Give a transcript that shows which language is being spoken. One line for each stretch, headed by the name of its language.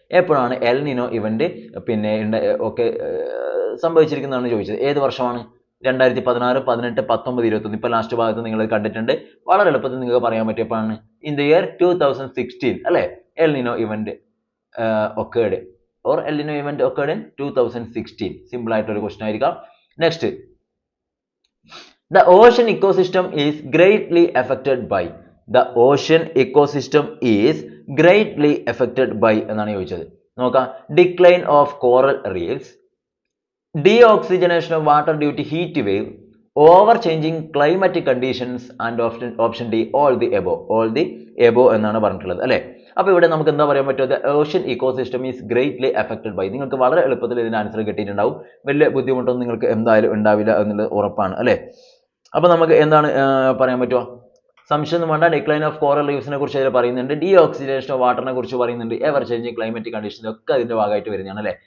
Malayalam: എപ്പോഴാണ് El Nino event പിന്നെ ഒക്കെ സംഭവിച്ചിരിക്കുന്നതാണ് ചോദിച്ചത്. ഏത് വർഷമാണ്? 2016, 18, 19, 21. ഇപ്പൊ ലാസ്റ്റ് ഭാഗത്ത് നിങ്ങൾ കണ്ടിട്ടുണ്ട്. വളരെ എളുപ്പത്തിൽ നിങ്ങൾക്ക് പറയാൻ പറ്റിയപ്പോഴാണ്
English: In the year 2016 അല്ലെ El Nino event occurred, or El Nino event occurred in 2016.
Malayalam: Simple ആയിട്ടൊരു ക്വസ്റ്റൻ ആയിരിക്കാം.
English: Next, the ocean ecosystem is greatly affected by. The ocean ecosystem is greatly affected by
Malayalam: എന്നാണ് ചോദിച്ചത്.
English: നോക്കാം, decline of coral reefs, deoxygenation of water due to heat wave, over changing climatic conditions, and option D, all the above
Malayalam: എന്നാണ് പറഞ്ഞിട്ടുള്ളത് അല്ലെ. അപ്പോൾ ഇവിടെ നമുക്ക് എന്താ പറയാൻ പറ്റുക,
English: the ocean ecosystem is greatly affected by.
Malayalam: നിങ്ങൾക്ക് വളരെ എളുപ്പത്തിൽ ഇതിന്റെ ആൻസർ കിട്ടിയിട്ടുണ്ടാവും. വലിയ ബുദ്ധിമുട്ടൊന്നും നിങ്ങൾക്ക് എന്തായാലും ഉണ്ടാവില്ല എന്നുള്ളത് ഉറപ്പാണ് അല്ലെ. അപ്പോൾ നമുക്ക് എന്താണ് പറയാൻ പറ്റുക, സംശയം ഒന്നും വേണ്ട. ഡിക്ലൈൻ ഓഫ് കോറൽ റീഫ്സിനെ കുറിച്ച് അതിൽ പറയുന്നുണ്ട്, ഡീഓക്സിഡേഷൻ ഓഫ് വാട്ടറിനെ കുറിച്ച് പറയുന്നുണ്ട്, എവർ ചേഞ്ചിങ് ക്ലൈമാറ്റിക് കണ്ടീഷൻസ് ഒക്കെ അതിന്റെ ഭാഗമായിട്ട് വരുന്നതാണ് അല്ലെ.